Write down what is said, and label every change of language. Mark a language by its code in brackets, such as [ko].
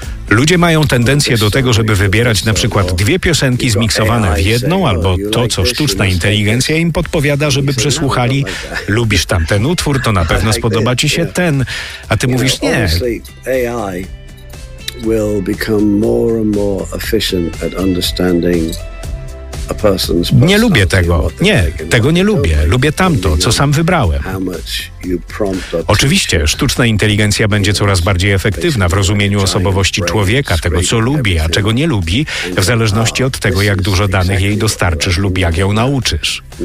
[pl] Ludzie mają tendencję do tego, żeby wybierać na przykład dwie piosenki zmiksowane w jedną, albo to, co sztuczna inteligencja im podpowiada, żeby przesłuchali. Lubisz tamten utwór, to na pewno spodoba ci się ten, a ty mówisz nie. [en] AI will become more and more efficient at understanding. [pl] Nie lubię tego. Nie, tego nie lubię. Lubię tamto, co sam wybrałem. Oczywiście, sztuczna inteligencja będzie coraz bardziej efektywna w rozumieniu osobowości człowieka, tego, co lubi, a czego nie lubi, w zależności od tego, jak dużo danych jej dostarczysz lub jak ją nauczysz.